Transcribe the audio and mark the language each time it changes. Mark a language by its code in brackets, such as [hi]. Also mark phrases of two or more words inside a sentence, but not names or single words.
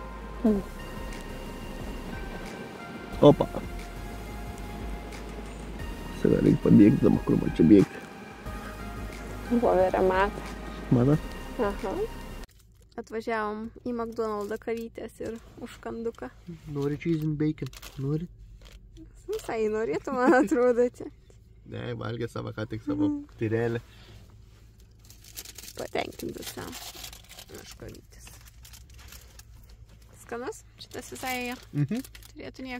[lt] Opa. Save reikia pabėgti, dabar kur man čia bėgti. Voverė matą. Matot? Aha. Atvažiavom į McDonald'ą kavytės ir užkanduką. Nori [en] cheese and bacon? [lt] Nori? Visai norėtų, man atrodo, čia. Ne, valgė savo ką tik savo tyrelį. Patenkinti savo. Aš kavytės. Skanus? Šitas visai turėtų nieko.